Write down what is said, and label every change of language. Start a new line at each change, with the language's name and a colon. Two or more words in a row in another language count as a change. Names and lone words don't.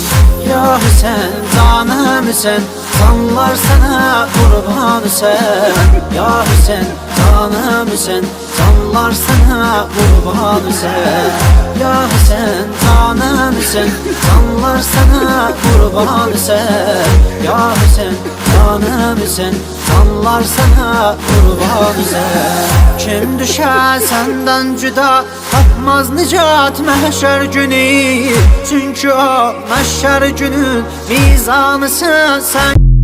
Turkish: Ya Hüseyn canım Hüseyn, canlar sana kurban Hüseyn. Ya Hüseyn canım Hüseyn, canlar sana kurban Hüseyn. Ya Hüseyn canım Hüseyn, canlar sana kurban Hüseyn. Ya Hüseyn canım Hüseyn, canlar sana kurban Hüseyn.
Azerbaijani: Kim düşer senden cüda, tapmaz nicat mahşer günü. Çünkü o mahşer günün mizanısın sen